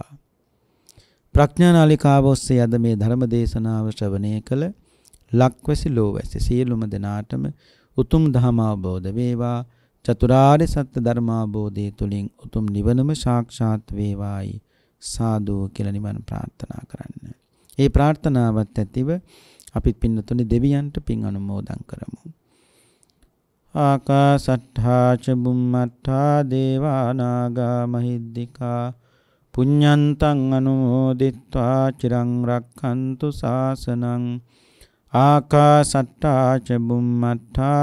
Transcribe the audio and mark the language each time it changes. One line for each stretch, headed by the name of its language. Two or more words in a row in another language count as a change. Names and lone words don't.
Sinhala: ප්‍රඥා නාලිකාව ඔස්සේ අද මේ ධර්ම දේශනාව ශ්‍රවණය කළ ලක්වැසි ලෝවැසි සියලුම දෙනාටම උතුම් ධර්ම අවබෝධ වේවා. චතුරාර්ය සත්‍ය ධර්ම අවබෝධය තුලින් උතුම් නිවනම සාක්ෂාත් වේවායි. සාදු කියලා නිවන් ප්‍රාර්ථනා කරන්න. ඒ ප්‍රාර්ථනාවත් ඇතිව අපි පින්නතුනි දෙවියන්ට පින් අනුමෝදන් කරමු.
Pali: ආකාසට්ඨා ච බුම්මට්ඨා දේවා නාග මහිද්దికා පුඤ්ඤන්තං අනුමෝදිත්වා චිරං රක්ඛන්තු ශාසනං ආකාසට්ටා ච බුම්මට්ටා